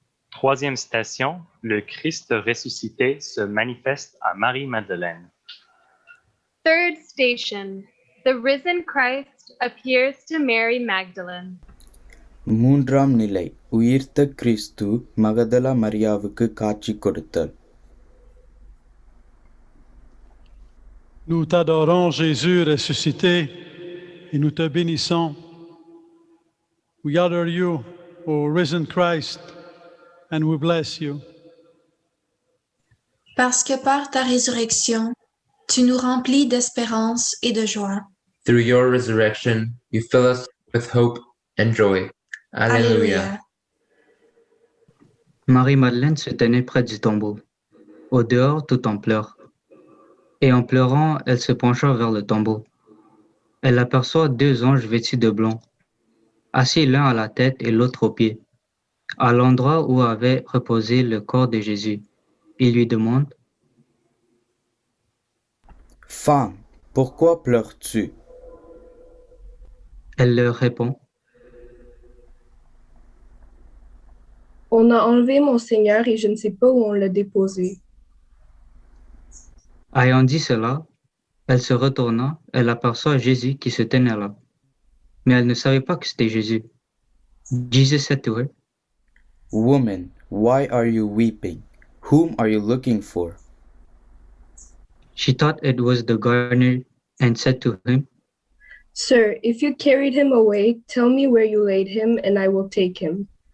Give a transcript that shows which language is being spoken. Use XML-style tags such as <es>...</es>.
<fr>Troisième station, le Christ ressuscité se manifeste à Marie-Madeleine.</fr> <en>Third station, the risen Christ appears to Mary Magdalene.</en> <ta>மூன்றாம் நிலை உயிர்த்த கிறிஸ்து மகதலா மரியாவுக்கு காட்சி கொடுத்தல்.</ta> <fr>Nous t'adorons, Jésus ressuscité, et nous te bénissons.</fr> <en>We honor you, O risen Christ, and we bless you.</en> <fr>Parce que par ta résurrection, tu nous remplis d'espérance et de joie.</fr> <en>Through your resurrection, you fill us with hope and joy.</en> <la>Alleluia.</la> <fr>Marie-Madeleine se tenait près du tombeau, au dehors tout en pleurs. Et en pleurant, elle se pencha vers le tombeau. Elle aperçoit deux anges vêtus de blanc, assis l'un à la tête et l'autre aux pieds, à l'endroit où avait reposé le corps de Jésus. Il lui demande: « Femme, pourquoi pleures-tu? » Elle leur répond: « On a enlevé mon Seigneur et je ne sais pas où on l'a déposé. » Ayant dit cela, elle se retourna, elle aperçoit Jésus qui se tenait là. Mais elle ne savait pas que c'était Jésus.</fr> <en>Jesus said to her, Woman, why are you weeping? Whom are you looking for? She thought it was the gardener and said to him, Sir, if you carried him away, tell me where you laid him and I will take him.</en>